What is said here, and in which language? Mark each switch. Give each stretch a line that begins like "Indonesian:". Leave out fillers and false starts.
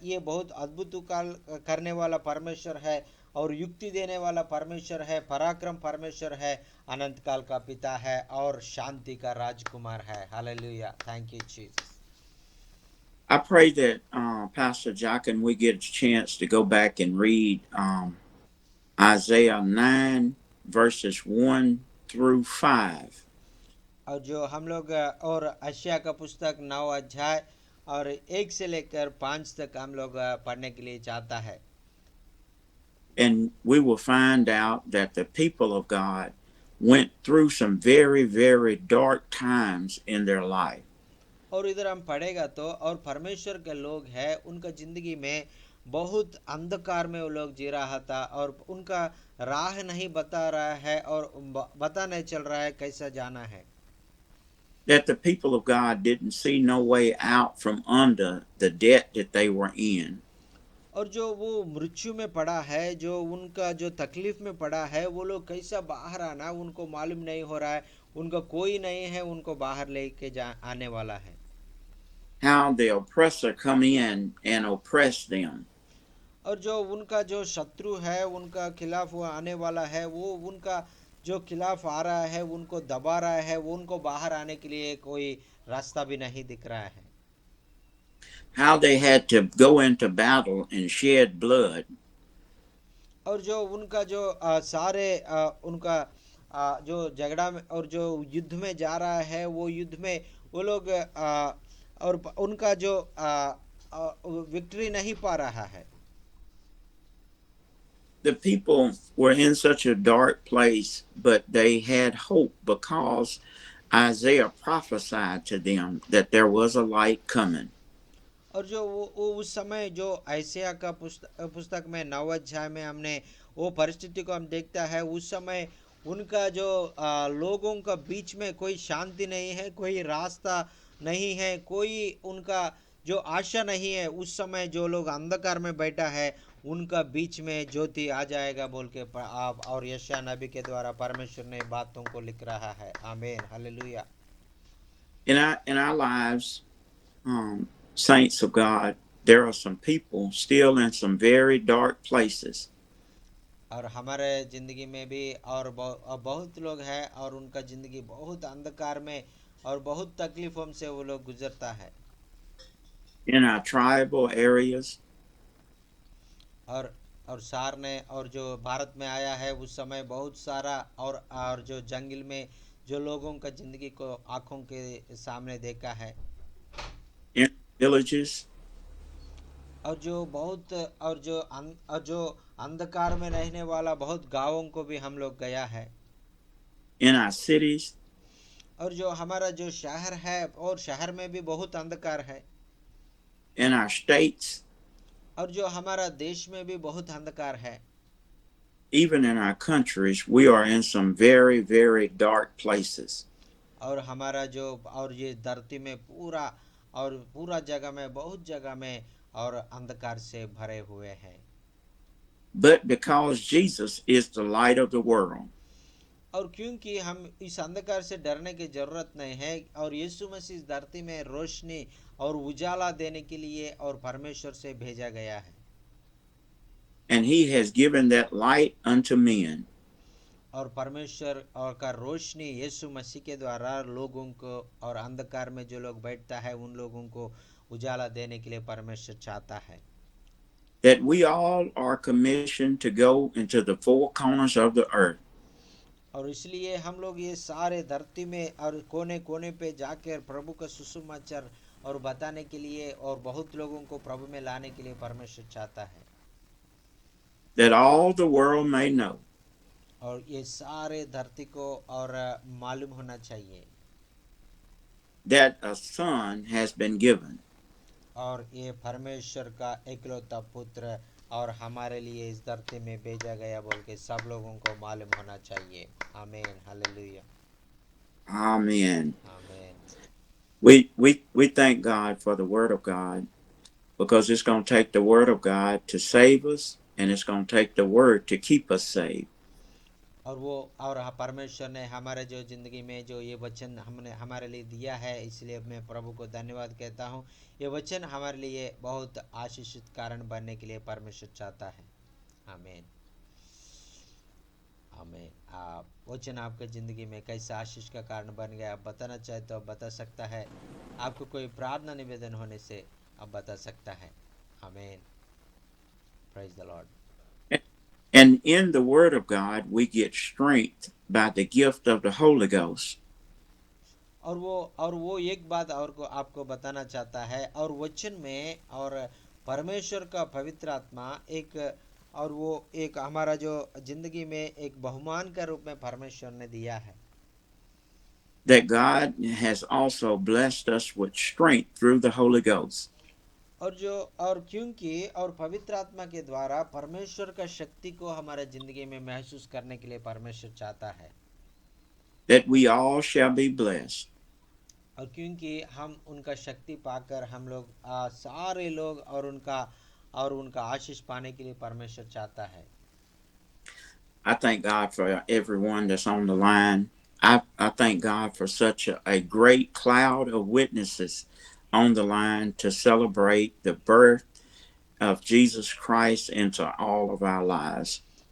Hindi: ये बहुत अद्भुत काल करने वाला परमेश्वर है और युक्ति देने वाला परमेश्वर है, पराक्रम परमेश्वर है, अनंत काल का पिता है और शांति का राजकुमार है।
English: Hallelujah, thank you Jesus. I pray that Pastor Jock and we get a chance to go back and read Isaiah 9 verses 1 through 5.
Hindi: और जो हम लोग और अशिया का पुस्तक 9 अध्याय और 1 से लेकर 5 तक हम लोग पढ़ने के लिए चाहता है।
English: And we will find out that the people of God went through some very, very dark times in their life.
Hindi: और इधर हम पढ़ेगा तो और परमेश्वर के लोग हैं उनका जिंदगी में बहुत अंधकार में वो लोग जी रहा था और उनका राह नहीं बता रहा है और पता नहीं चल रहा है कैसा जाना है।
English: That the people of God didn't see no way out from under the debt that they were in.
Hindi: और जो वो मृत्यु में पड़ा है, जो उनका जो तकलीफ में पड़ा है, वो लोग कैसा बाहर आना उनको मालूम नहीं हो रहा है। उनका कोई नहीं है उनको बाहर लेके जा आने वाला है।
English: How the oppressor come in and oppress them.
Hindi: और जो उनका जो शत्रु है उनका खिलाफ वो आने वाला है, वो उनका जो खिलाफ आ रहा है उनको दबा रहा है, वो उनको बाहर आने के लिए कोई रास्ता भी नहीं दिख रहा है।
English: How they had to go into battle and shed blood.
Hindi: और जो उनका जो सारे उनका जो झगड़ा में और जो युद्ध में जा रहा है वो युद्ध में वो लोग और उनका जो विक्ट्री नहीं पा रहा है।
English: The people were in such a dark place, but they had hope because Isaiah prophesied to them that there was a light coming.
Hindi: और जो वो उस समय जो आयसिया का पुस्तक में 9 अध्याय में हमने वो परिस्थिति को हम देखता है। उस समय उनका जो लोगों का बीच में कोई शांति नहीं है, कोई रास्ता नहीं है, कोई उनका जो आशा नहीं है। उस समय जो लोग अंधकार में बैठा है उनका बीच में ज्योति आ जाएगा बोल के आप और यशायाह नबी के द्वारा परमेश्वर ने बातों को लिख रहा है। आमीन, hallelujah.
English: In our lives, saints of God, there are some people still in some very dark places.
Hindi: और हमारे जिंदगी में भी और बहुत लोग हैं और उनका जिंदगी बहुत अंधकार में और बहुत तकलीफों से वो लोग गुजरता है।
English: In our tribal areas,
Hindi: और सार ने और जो भारत में आया है उस समय बहुत सारा और जो जंगल में जो लोगों का जिंदगी को आंखों के सामने देखा है।
English: in villages,
Hindi: और जो अंधकार में रहने वाला बहुत गांवों को भी हम लोग गया है।
English: in our cities,
Hindi: और जो हमारा जो शहर है और शहर में भी बहुत अंधकार है।
English: in our states,
Hindi: और जो हमारा देश में भी बहुत अंधकार है।
English: even in our countries, we are in some very, very dark places.
Hindi: और हमारा जो और ये धरती में पूरा जगह में बहुत जगह में और अंधकार से भरे हुए हैं।
English: But because Jesus is the light of the world,
Hindi: और क्योंकि हम इस अंधकार से डरने की जरूरत नहीं है और यीशु मसीह इस धरती में रोशनी और उजाला देने के लिए और परमेश्वर से भेजा गया है।
English: and he has given that light unto men.
Hindi: और परमेश्वर और का रोशनी यीशु मसीह के द्वारा लोगों को और अंधकार में जो लोग बैठता है उन लोगों को उजाला देने के लिए परमेश्वर चाहता है।
English: That we all are commissioned to go into the four corners of the earth.
Hindi: और इसलिए हम लोग ये सारे धरती में और कोने कोने पे जाकर प्रभु का सुसमाचार और बताने के लिए और बहुत लोगों को प्रभु में लाने के लिए परमेश्वर चाहता है।
English: That all the world may know.
Hindi: और ये सारे धरती को और मालूम होना चाहिए।
English: That a son has been given.
Hindi: और ये परमेश्वर का एकलौता पुत्र और हमारे लिए इस धरती में भेजा गया बोल के सब लोगों को मालूम होना चाहिए। आमीन, हालेलुया।
English: Amen.
Hindi: आमीन।
English: We thank God for the word of God, because it's going to take the word of God to save us, and it's going to take the word to keep us saved.
Hindi: और परमेश्वर ने हमारे जो जिंदगी में जो ये वचन हमने हमारे लिए दिया है, इसलिए मैं प्रभु को धन्यवाद कहता हूँ। ये वचन हमारे लिए बहुत आशीषित कारण बनने के लिए परमेश्वर चाहता है। आमीन, आमीन। वचन आपके ज़िंदगी में कैसा आशीष का कारण बन गया, आप बताना चाहे तो आप बता सकता है। आपको कोई प्रार्थना निवेदन होने से आप बता सकता है। आमीन,
English: Praise the Lord. And in the Word of God, we get strength by the gift of the Holy Ghost.
Hindi: और वो एक बात और को आपको बताना चाहता है, और वचन में और परमेश्वर का पवित्र आत्मा एक, और वो एक हमारा जो जिंदगी में एक बहुमान के रूप में परमेश्वर ने दिया है।
English: That God has also blessed us with strength through the Holy Ghost.
Hindi: और क्योंकि और पवित्र आत्मा के द्वारा परमेश्वर का शक्ति को हमारे जिंदगी में महसूस करने के लिए परमेश्वर चाहता है।
English: That we all shall be blessed.
Hindi: और क्योंकि हम उनका शक्ति पाकर हम लोग सारे लोग और उनका आशीष पाने के लिए परमेश्वर चाहता है।
English: I thank God for everyone that's on the line. I thank God for such a great cloud of witnesses on the line to celebrate the birth of Jesus Christ into all of our lives.